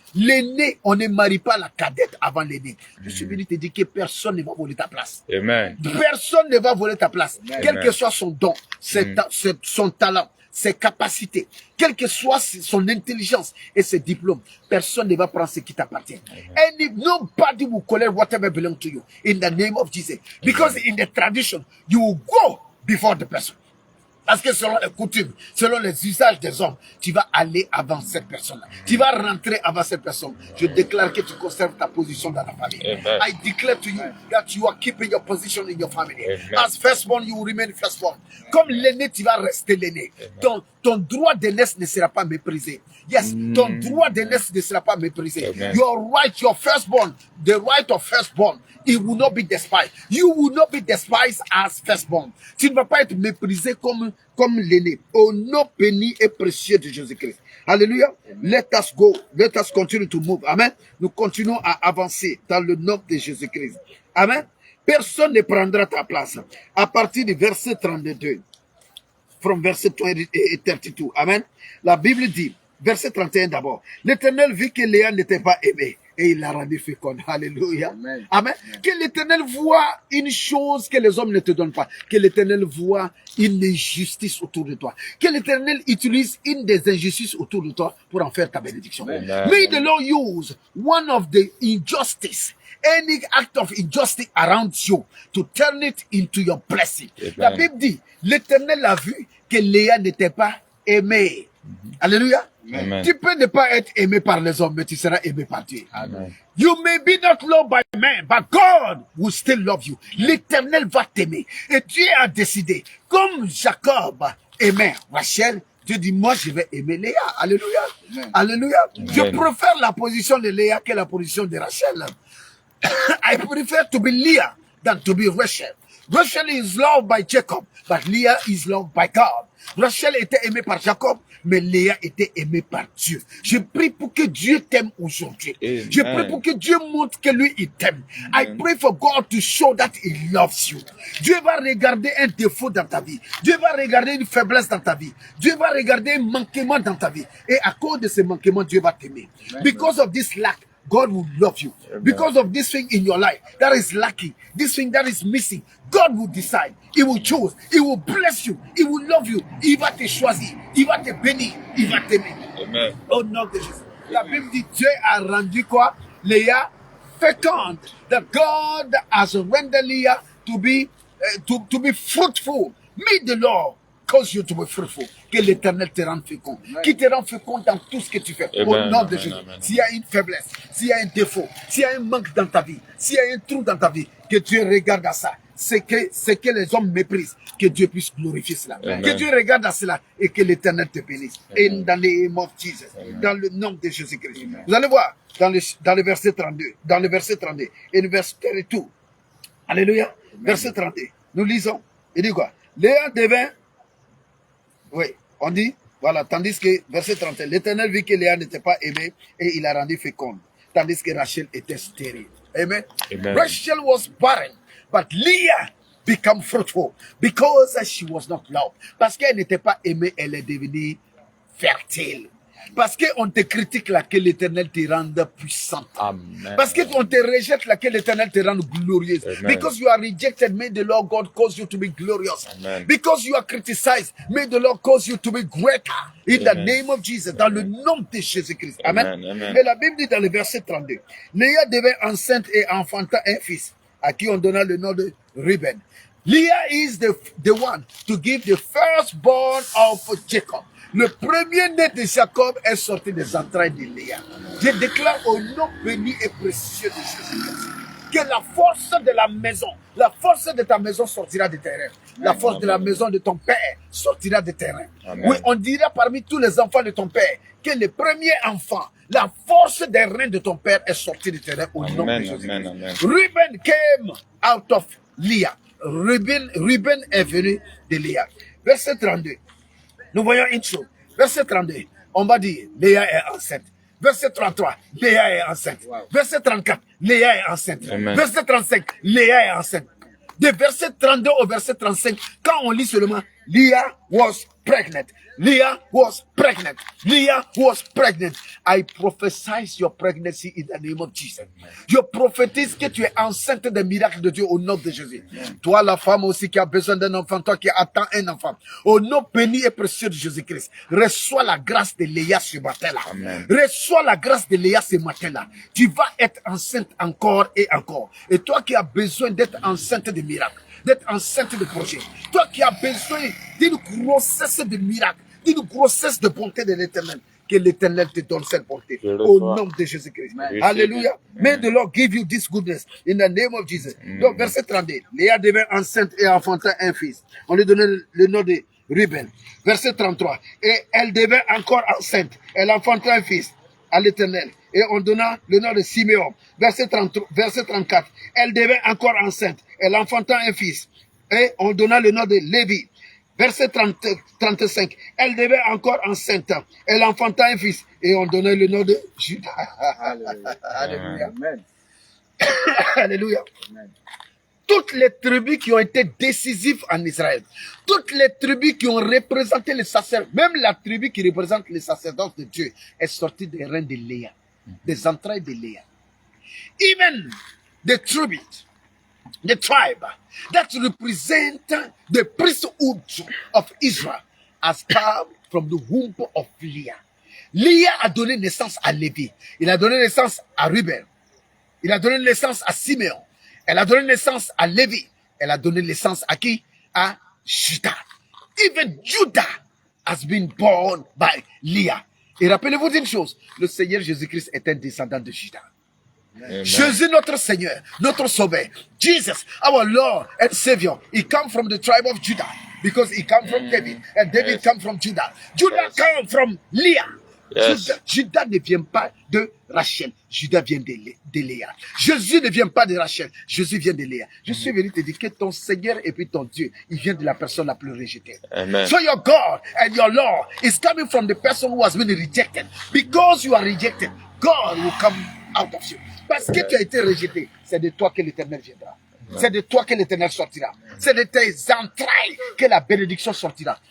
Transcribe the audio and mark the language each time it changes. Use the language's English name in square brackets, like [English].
[French] L'aîné, on ne marie pas la cadette avant l'aîné. Je suis venu te dire que personne ne va voler ta place. Amen. Personne ne va voler ta place. Amen. Quel que soit son don, son talent, ses capacités, quelle que soit son intelligence et ses diplômes, personne ne va prendre ce qui t'appartient. [English] Nobody will collect whatever belongs to you in the name of Jesus. Because in the tradition, you will go before the person. [French] Parce que selon les coutumes, selon les usages des hommes, tu vas aller avant cette personne-là. Tu vas rentrer avant cette personne. Je déclare que tu conserves ta position dans la famille. Amen. [English] I declare to you that you are keeping your position in your family. Amen. As firstborn, you will remain firstborn. [French] Comme l'aîné, tu vas rester l'aîné. Ton droit d'aînesse ne sera pas méprisé. Yes, ton droit d'aînesse ne sera pas méprisé. Amen. [English] Your right, your firstborn, the right of firstborn, it will not be despised. You will not be despised as firstborn. [French] Tu ne vas pas être méprisé comme l'aîné. Au nom béni et précieux de Jésus-Christ. [English] Alléluia. Let us go. Let us continue to move. Amen. [French] Nous continuons à avancer dans le nom de Jésus-Christ. Amen. Personne ne prendra ta place. À partir du verset 32. From verset 32. Amen. La Bible dit, verset 31 d'abord. L'Éternel vit que Léa n'était pas aimée. Et il l'a rendu féconde. Alléluia. Amen. Amen. Que l'Éternel voit une chose que les hommes ne te donnent pas. Que l'Éternel voit une injustice autour de toi. Que l'Éternel utilise une des injustices autour de toi pour en faire ta bénédiction. Amen. [English] May the Lord use one of the injustice, any act of injustice around you to turn it into your blessing. Amen. [French] La Bible dit, l'Éternel a vu que Léa n'était pas aimée. Alléluia. Amen. Tu peux ne pas être aimé par les hommes, mais tu seras aimé par Dieu. Amen. [English] You may be not loved by men, but God will still love you. [French] L'Éternel va t'aimer. Et Dieu a décidé, comme Jacob aimait Rachel, Dieu dit, moi je vais aimer Léa. Alléluia. Amen. Alléluia. Amen. Je préfère la position de Léa que la position de Rachel. [English] I prefer to be Leah than to be Rachel. Rachel is loved by Jacob, but Leah is loved by God. [French] Rachel était aimée par Jacob, mais Léa était aimée par Dieu. Je prie pour que Dieu t'aime aujourd'hui. Je prie pour que Dieu montre que lui, il t'aime. [English] I pray for God to show that he loves you. [French] Dieu va regarder un défaut dans ta vie. Dieu va regarder une faiblesse dans ta vie. Dieu va regarder un manquement dans ta vie. Et à cause de ce manquement, Dieu va t'aimer. [English] Because of this lack, God will love you. Amen. Because of this thing in your life that is lacking, this thing that is missing, God will decide. He will choose. He will bless you. He will love you. [French] Il va te choisir. Il va te bénir. Il va t'aimer. Au nom de Jésus. La Bible dit, Dieu a rendu quoi? Léa [English] fecund, that God has rendered Leah to be fruitful. May the Lord cause you to be fruitful. [French] Que l'Éternel te rende fécond. Qui te rend fécond dans tout ce que tu fais. Au nom de Jésus. S'il y a une faiblesse, s'il y a un défaut, s'il y a un manque dans ta vie, s'il y a un trou dans ta vie, que Dieu regarde à ça. C'est que les hommes méprisent. Que Dieu puisse glorifier cela. Amen. Que Dieu regarde à cela et que l'Éternel te bénisse. [English] In the name of Jesus. [French] Dans le nom de Jésus-Christ. Vous allez voir dans le verset 32. Dans le verset 32 et le verset 32. Alléluia. Verset 32. Nous lisons. Il dit quoi? Léa devint. Oui, on dit. Voilà. Tandis que, verset 31. L'Éternel vit que Léa n'était pas aimée et il a rendu féconde. Tandis que Rachel était stérile. [English] Amen. Rachel was barren. But Leah became fruitful because she was not loved. [French] Parce qu'elle n'était pas aimée, elle est devenue fertile. Parce qu'on te critique là, que l'Éternel te rende puissante. Amen. Parce qu'on te rejette là, que l'Éternel te rende glorieuse. Amen. [English] Because you are rejected, may the Lord God cause you to be glorious. Amen. Because you are criticized, may the Lord cause you to be greater. In the name of Jesus, [French] dans le nom de Jésus-Christ. [English] Amen. Amen. [French] Et la Bible dit dans le verset 32, Léa devint enceinte et enfanta un fils, à qui on donna le nom de Reuben. [English] Leah is the one to give the firstborn of Jacob. [French] Le premier-né de Jacob est sorti des entrailles de Léa. Je déclare au nom béni et précieux de Jésus-Christ que la force de la maison, la force de ta maison sortira de tes reins. La force de la maison de ton père sortira de tes reins. Oui, on dira parmi tous les enfants de ton père que le premier enfant, la force des reins de ton père est sortie de tes reins au nom de Jésus-Christ. [English] Reuben came out of Leah. [French] Reuben est venu de Léa. Verset 32. Nous voyons une chose. Verset 32, on va dire, Léa est enceinte. Verset 33, Léa est enceinte. Verset 34, Léa est enceinte. Amen. Verset 35, Léa est enceinte. De verset 32 au verset 35, quand on lit seulement, [English] Leah was pregnant. Leah was pregnant. Leah was pregnant. I prophesy your pregnancy in the name of Jesus. [French] Je prophétise que tu es enceinte des miracles de Dieu au nom de Jésus. Toi, la femme aussi qui a besoin d'un enfant, toi qui attends un enfant, au nom béni et précieux de Jésus-Christ, reçois la grâce de Léa ce matin-là. Reçois la grâce de Léa ce matin-là. Tu vas être enceinte encore et encore. Et toi qui as besoin d'être enceinte de miracles, d'être enceinte de projet, toi qui as besoin d'une grossesse de miracles, d'une grossesse de bonté de l'Éternel, que l'Éternel te donne cette bonté au nom de Jésus-Christ. Alléluia. [English] May the Lord give you this goodness in the name of Jesus. [French] Donc, verset 32, Léa devint enceinte et enfanta un fils. On lui donnait le nom de Reuben. Verset 33, et elle devint encore enceinte. Elle enfanta un fils à l'Éternel. Et on donna le nom de Siméon. Verset 34, elle devint encore enceinte. Elle enfanta un fils. Et on donna le nom de Lévi. Verset 35, elle devint encore enceinte. Elle enfanta un fils. Et on donna le nom de Judas. Alléluia. Amen. Alléluia. Amen. Toutes les tribus qui ont été décisives en Israël, toutes les tribus qui ont représenté les sacerdotes, même la tribu qui représente les sacerdotes de Dieu, est sortie des reins de Léa, des entrailles de Léa. [English] Even the tribe that represent the priesthood of Israel has come from the womb of Leah. [French] Leah a donné naissance à Lévi. Il a donné naissance à Reuben. Il a donné naissance à Siméon. Elle a donné naissance à Lévi. Elle a donné naissance à qui? À Judas. [English] Even Judah has been born by Leah. [French] Et rappelez-vous d'une chose, le Seigneur Jésus-Christ est un descendant de Judas. Amen. Jésus, notre Seigneur, notre Sauveur, [English] Jesus, our Lord and Savior, he come from the tribe of Judah because he come from David, and David come from Judah. Judah come from Leah. [French] Judas ne vient pas de Rachel, Judas vient de Léa. Jésus ne vient pas de Rachel, Jésus vient de Léa. Je suis venu te dire que ton Seigneur et puis ton Dieu, il vient de la personne la plus rejetée. Amen. [English] So your God and your Lord is coming from the person who has been rejected. Because you are rejected, God will come out of you. [French] Parce que tu as été rejeté, c'est de toi que l'Éternel viendra. C'est de toi que l'Éternel sortira. C'est de tes entrailles que la bénédiction sortira.